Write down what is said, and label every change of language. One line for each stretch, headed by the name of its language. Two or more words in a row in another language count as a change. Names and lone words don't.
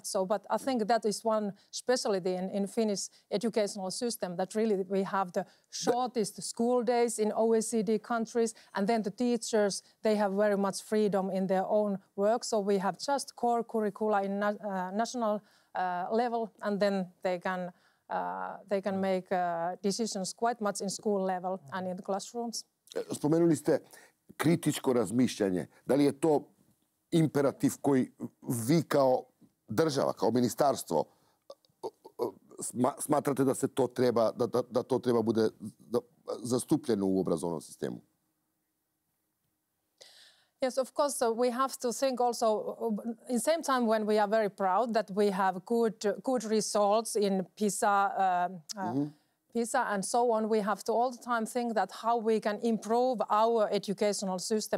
English: So, but I think that is one specialty in Finnish educational system, that really we have the shortest school days in OECD countries, and then the teachers, they have very much freedom in their own work. So we have just core curricula in national level, and then they can make decisions quite much in school level and in the classrooms.
Serbian: Spomenuli ste kritičko razmišljanje. Da li je to imperativ koji vi kao država, kao ministarstvo smatrate da se to treba, da to treba bude zastupljeno u obrazovnom sistemu?
English: Yes, of course, we have to think also, in the same time when we are very proud that we have good results in PISA, PISA and so on, we have to all the time think that how we can improve our educational system.